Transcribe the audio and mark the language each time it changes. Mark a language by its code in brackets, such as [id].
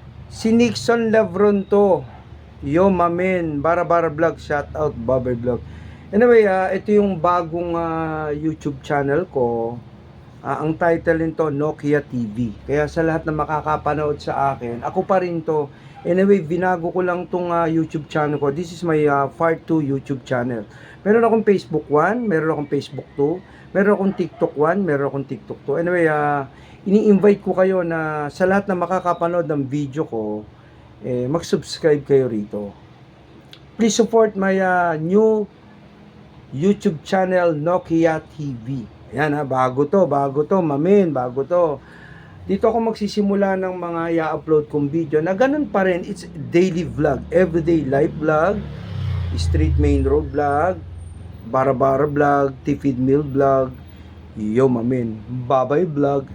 [tl] Si Nixon Lebron to. Yo, mamen. Bara Vlog. Shout out, Babay Vlog. Anyway, ito yung bagong YouTube channel ko. Ang title nito, Nokia TV. Kaya sa lahat na makakapanood sa akin, ako pa rin to. Anyway, binago ko lang tong YouTube channel ko. [en] This is my part 2 YouTube channel. [tl] Meron akong Facebook 1, meron akong Facebook 2, meron akong TikTok 1, meron akong TikTok 2. Anyway, ini-invite ko kayo na sa lahat na makakapanood ng video ko, mag-subscribe kayo rito. [en] Please support my new YouTube channel, Nokia TV. [tl] Ayan bago to, mamin, bago to. Dito ako magsisimula ng mga i-upload kong video na ganun pa rin. [en] It's daily vlog, everyday life vlog, street main road vlog, bara vlog, Tifid Mill vlog, yo mamin, Babay Vlog.